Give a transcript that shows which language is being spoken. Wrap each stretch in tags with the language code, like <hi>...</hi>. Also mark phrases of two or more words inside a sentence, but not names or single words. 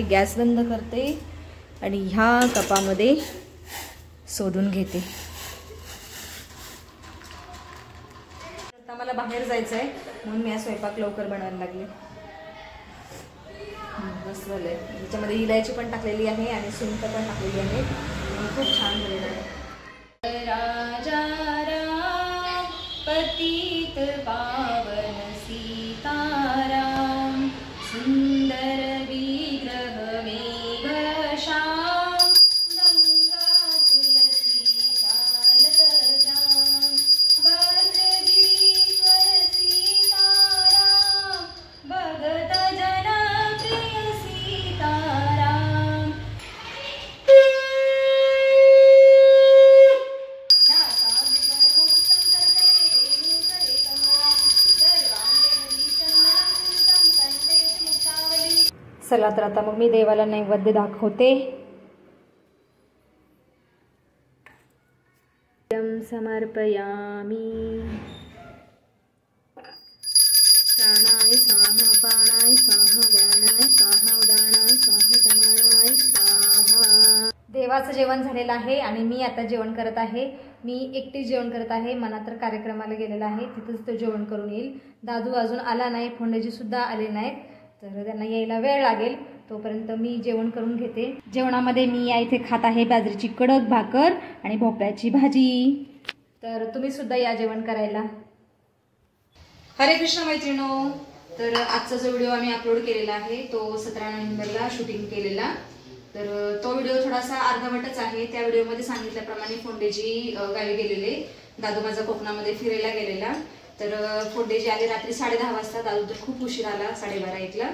<mr>गॅस बंद करते आणि ह्या कपामध्ये शोधून घेते. आता मला बाहेर जायचंय म्हणून मी स्वयंपाक लवकर बनवायला लागले. मस्त झालंय. त्याच्यामध्ये इलायची पण टाकलेली आहे आणि सुंठ पण टाकलेली आहे. खूप छान झालेलं आहे.</mr> <sa>राजा राम पतित पावन सीताराम सुंदर विग्रह मेघ श्याम गंगा तुलसी शालग्राम भद्रगिरीश्वर सीताराम भगत जन प्रिय सीताराम.</sa> <mr>चला तर आता मग मी देवाला नैवेद्य दाखवते. समर्पयामी.</mr> <sa>प्राणाय स्वाहा पाणाय स्वाहा व्यानाय स्वाहा उदानाय स्वाहा समानाय स्वाहा.</sa> <mr>देवाचं जेवण झालेलं आहे आणि मी आता जेवण करत आहे. मी एकटी जेवण करत आहे. मना तर कार्यक्रमाला गेलेला आहे, तिथंच तो जेवण करून येईल. दादू अजून आला नाही, फोंडेजी सुद्धा आले नाहीत, तर त्यांना यायला वेळ लागेल. तोपर्यंत मी जेवण करून घेते. जेवणामध्ये मी या इथे खात आहे बाजरीची कडक भाकर आणि भोपळ्याची भाजी. तर तुम्ही सुद्धा या जेवण करायला. हरे कृष्ण मैत्रिणो. तर आजचा जो व्हिडिओ आम्ही अपलोड केलेला आहे तो 17 नोव्हेंबरला शूटिंग केलेला. तर तो व्हिडिओ थोडासा अर्धवटच आहे. त्या व्हिडिओमध्ये सांगितल्याप्रमाणे फोंडेजी गावी गेलेले, दादू माझा कोकणामध्ये फिरायला गेलेला. तर फोंडेजी आले रात्री 10:30 वाजता. दादू तर खूप उशीर आला, 12:30-1ला.</mr>